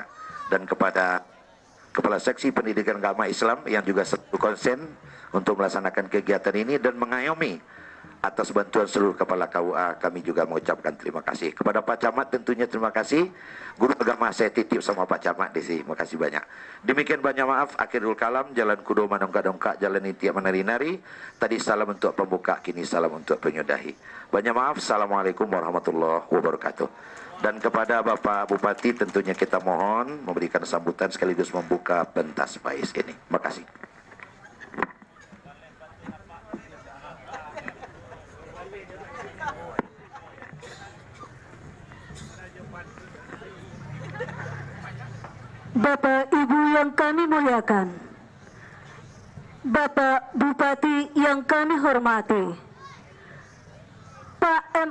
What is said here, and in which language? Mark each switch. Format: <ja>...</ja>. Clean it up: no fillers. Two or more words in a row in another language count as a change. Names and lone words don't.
<id>Dan kepada Kepala Seksi Pendidikan Agama Islam yang juga konsen untuk melaksanakan kegiatan ini dan mengayomi atas bantuan seluruh kepala KUA, kami juga mengucapkan terima kasih. Kepada Pak Camat tentunya terima kasih. Guru agama saya titip sama Pak Camat di sini. Terima kasih banyak. Demikian, banyak maaf.</id> <ar>Akhirul kalam,</ar> <min>jalan kudo manongka-dongka, jalan intiak menari-nari.</min> <id>Tadi salam untuk pembuka, kini salam untuk penyudahi. Banyak maaf.</id> <ar>Assalamualaikum warahmatullahi wabarakatuh.</ar> <id>Dan kepada Bapak Bupati tentunya kita mohon memberikan sambutan sekaligus membuka pentas pais ini. Terima kasih. Bapak Ibu yang kami muliakan, Bapak Bupati yang kami hormati, Pak M.</id>